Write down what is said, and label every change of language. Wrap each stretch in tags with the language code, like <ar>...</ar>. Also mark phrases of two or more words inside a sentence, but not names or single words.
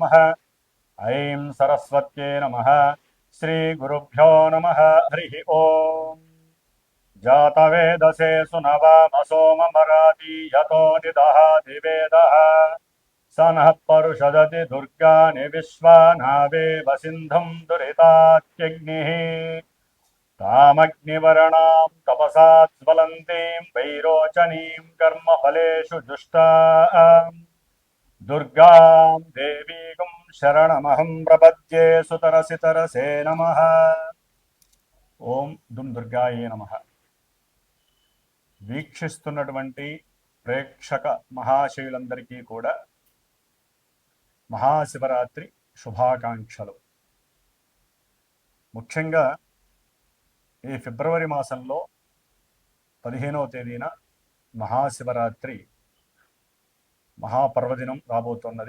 <sa>ఐం సరస్వత్యే నమ. శ్రీ గురుభ్యో నమ. హరి ఓం జాతవేదసే సునవామసోమమరాతి యతో నిదహాతి వేదః స నః పరుషదతి దుర్గాని విశ్వానావేవ సింధుం దురితాత్యగ్నిః तामग्निवर्णां तपसा ज्वलन्तीं वैरोचनीं कर्मफलेषु जुष्टां दुर्गां देवीं शरणमहं प्रपद्ये सुतरसितरसे नमः. ఓం దుమ్ దుర్గాయే నమః.</sa> <te>వీక్షిస్తున్నటువంటి ప్రేక్షక మహాశయులందరికీ కూడా మహాశివరాత్రి శుభాకాంక్షలు. ముఖ్యంగా ఈ ఫిబ్రవరి మాసంలో 15వ తేదీన మహాశివరాత్రి మహాపర్వదినం రాబోతున్నది.</te>